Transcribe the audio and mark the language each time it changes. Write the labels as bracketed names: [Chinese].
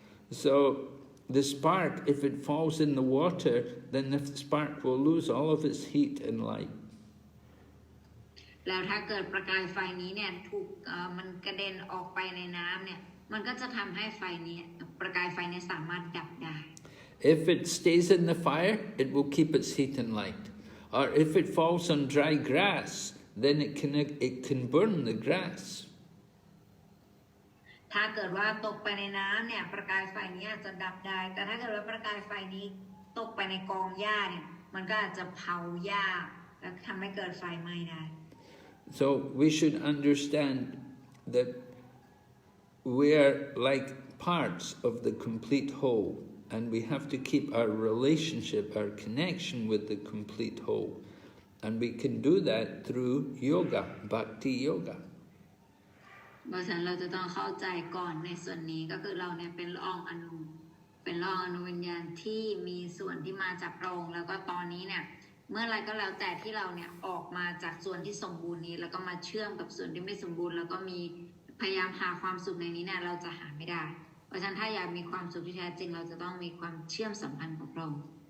[English] So the spark, if it falls in the water, then the spark will lose all of its heat and light. [Thai] แล้วถ้าเกิดประกายไฟนี้เนี่ยถูกมันกระเด็นออกไปในน้ำเนี่ยมันก็จะทำให้ไฟนี้ประกายไฟนี้สามารถดับได้ [English] If it stays in the fire, it will keep its heat and light. Or if it falls on dry grass, then it can burn the grass. [Thai] ถ้าเกิดว่าตกไปในน้ำเนี่ยประกายไฟนี้อาจจะดับได้แต่ถ้าเกิดว่าประกายไฟนี้ตกไปในกองหญ้าเนี่ยมันก็อาจจะเผาหญ้าและทำให้เกิดไฟไหม้ได้ [English] So we should understand that we are like parts of the complete whole, and we have to keep our relationship, our connection with the complete whole. And we can do that through yoga, bhakti yoga. [Thai] เพราะฉะนั้นเราจะต้องเข้าใจก่อนในส่วนนี้ก็คือเราเนี่ยเป็นละอองอณูวิญญาณที่มีส่วนที่มาจากพระองค์แล้วก็ตอนนี้เนี่ย เมื่อไรก็แล้วแต่ที่เราเนี่ยออกมาจากส่วนที่สมบูรณ์นี้แล้วก็มาเชื่อมกับส่วนที่ไม่สมบูรณ์แล้วก็มีพยายามหาความสุขในนี้เนี่ยเราจะหาไม่ได้เพราะฉะนั้นถ้าอยากมีความสุขที่แท้จริงเราจะต้องมีความเชื่อมสัมพันธ์กับพระองค์